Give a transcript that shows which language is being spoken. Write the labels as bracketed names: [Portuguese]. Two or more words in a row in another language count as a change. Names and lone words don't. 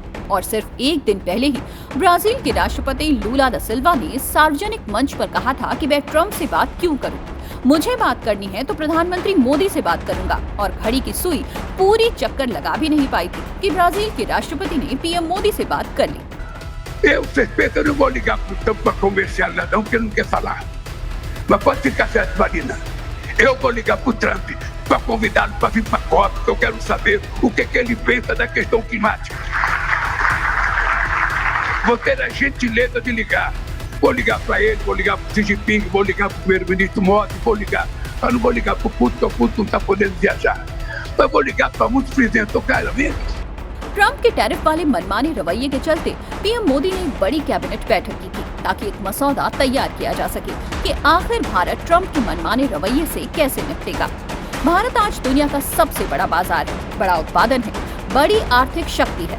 [Hindi] और सिर्फ एक दिन पहले ही ब्राजील के राष्ट्रपति लूला दा सिल्वा ने सार्वजनिक मंच पर कहा था कि मैं ट्रंप से बात क्यों करूं? मुझे बात करनी है तो प्रधानमंत्री मोदी से बात करूंगा। और घड़ी की सुई पूरी चक्कर लगा भी नहीं पाई थी कि ब्राजील के राष्ट्रपति ने पीएम मोदी से बात कर ली। [Portuguese] Eu não vou ligar pro Trump para conversar nada, não, porque ele não quer falar. Mas pode ficar certo, Marina. Eu vou ligar pro Trump para convidá-lo para vir para a COP, porque eu quero saber o que ele pensa da questão climática. Vou ter a gentileza de ligar. Vou ligar para ele, vou ligar pro Xi Jinping, vou ligar pro primeiro-ministro Modi, vou ligar. Eu não vou ligar pro Putin, porque o Putin não está podendo viajar. Mas vou ligar para muitos presidentes do cara, vem. [Hindi] ट्रंप के टैरिफ वाले मनमाने रवैये के चलते पीएम मोदी ने एक बड़ी कैबिनेट बैठक की थी ताकि एक मसौदा तैयार किया जा सके कि आखिर भारत ट्रंप के मनमाने रवैये से कैसे निपटेगा। भारत आज दुनिया का सबसे बड़ा बाजार है, बड़ा उत्पादन है, बड़ी आर्थिक शक्ति है।